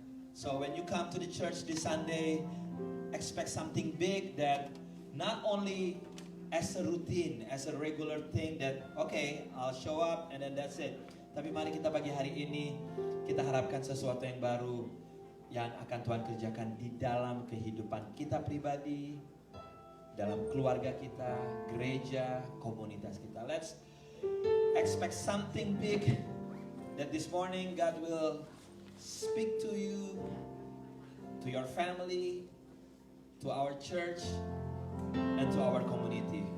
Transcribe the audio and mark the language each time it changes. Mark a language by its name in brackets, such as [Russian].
[English] So when you come to the church this Sunday, expect something big that not only as a routine, as a regular thing that okay, I'll show up and then that's it. [Indonesian] Tapi mari kita pagi hari ini kita harapkan sesuatu yang baru yang akan Tuhan kerjakan di dalam kehidupan kita pribadi, dalam keluarga kita, gereja, komunitas kita. [English] Let's expect something big that this morning God will speak to you, to your family, to our church, and to our community.